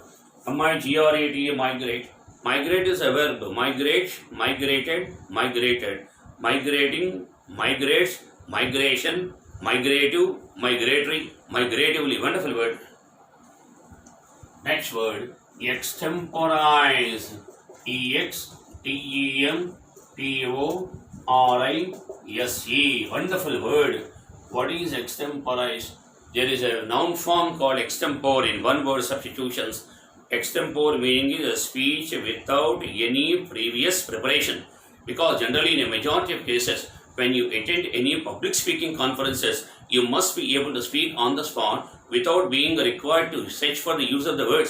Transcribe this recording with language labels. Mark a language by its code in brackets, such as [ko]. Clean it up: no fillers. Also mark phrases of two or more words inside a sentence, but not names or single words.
[en] M-I-G-R-A-T-E, migrate. Migrate is a verb. Migrate, migrated, migrated. Migrating, migrates, migration, migrative, migratory, migratively. Wonderful word. Next word, extemporize. E-X-T-E-M-P-O-R-I-S-E. Wonderful word. What is extemporized? There is a noun form called extempore in one word substitutions. Extempore meaning is a speech without any previous preparation. Because generally in a majority of cases, when you attend any public speaking conferences, you must be able to speak on the spot without being required to search for the use of the words.